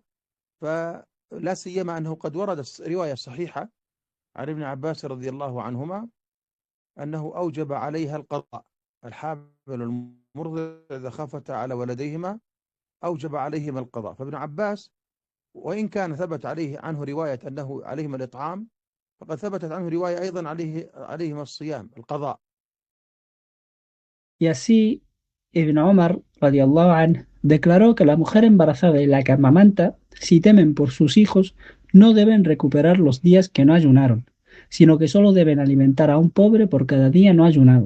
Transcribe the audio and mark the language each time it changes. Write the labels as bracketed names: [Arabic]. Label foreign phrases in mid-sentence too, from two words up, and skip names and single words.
[Arabic] فلا سيما أنه قد ورد رواية صحيحة عن ابن عباس رضي الله عنهما أنه أوجب عليها القضاء، الحامل والمرضع إذا خافتا على ولديهما أوجب عليهما القضاء. فابن عباس وإن كان ثبت عنه رواية أنه عليهما الإطعام، فقد ثبتت عنه رواية أيضا عليهما الصيام، القضاء. [Spanish] Y así, Ibn Omar, [Arabic] رضي الله عنه, [Spanish] declaró que la mujer embarazada y la que amamanta, si temen por sus hijos, no deben recuperar los días que no ayunaron, sino que solo deben alimentar a un pobre por cada día no ayunado.